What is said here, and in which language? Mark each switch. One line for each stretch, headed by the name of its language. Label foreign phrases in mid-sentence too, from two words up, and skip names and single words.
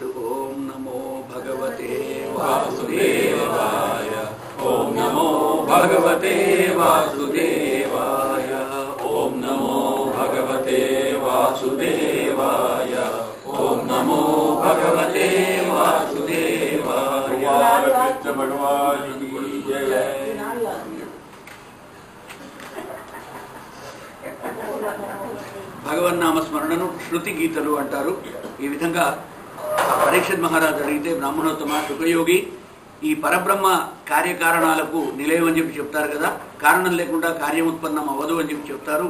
Sanskrit: ॐ नमो भगवते वासुदेवाय ॐ नमो भगवते वासुदेवाय ॐ नमो भगवते वासुदेवाय ॐ नमो भगवते वासुदेवाय।
Hindi: कृष्ण भगवान की जय।
Telugu: భగవన్నామస్మరణను శృతి గీతలు అంటారు. ఈ విధంగా పరీక్షిత్ మహారాజు అడిగితే బ్రాహ్మణోత్తమ శుకయోగి ఈ పరబ్రహ్మ కార్యకారణాలకు నిలయం అని చెప్పి చెప్తారు కదా, కారణం లేకుండా కార్యం ఉత్పన్నం అవ్వదు అని చెప్పి చెప్తారు.